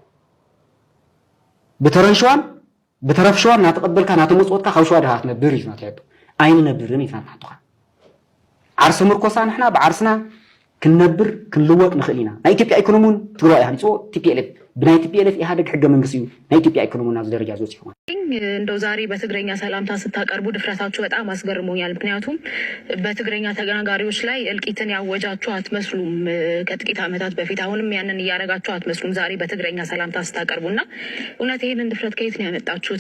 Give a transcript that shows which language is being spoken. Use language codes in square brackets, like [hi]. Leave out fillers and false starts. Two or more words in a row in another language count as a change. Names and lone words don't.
[ti] ብተረፍ ሸዋ ናተቐበልካ ናተመፅወትካ ካብ ሸዋ ድኻ ክትነብር እዩ ናትሕቶ ኣይንነብርን እዩ ናትሕቶኻ ዓርሲ ምርኮሳ ንሕና ብዓርስና ክንነብር ክንልወጥ ንኽእል ኢና ናይ ኢትዮጵያ ኢኮኖሚ እውን ትግራይ ሃሊፅዎ ቲፒኤልኤፍ ብናይ ቲፒኤልኤፍ ኢህአዴግ ሕገ መንግስቲ እዩ ናይ ኢትዮጵያ ኢኮኖሚ ናብ ደረጃ ዝበፅሑ [am] እንደው ዛሬ በትግረኛ ሰላምታ ስታቀርቡ ድፍረታችሁ በጣም አስገርሞኛል። ምክንያቱም በትግረኛ ተናጋሪዎች ላይ እልቂትን ያወጃችሁ አትመስሉም። ከጥቂት ዓመታት በፊት አሁንም ያንን እያረጋችሁ አትመስሉም። ዛሬ በትግረኛ ሰላምታ ስታቀርቡና እውነት ይሄንን ድፍረት ከየት ነው ያመጣችሁት?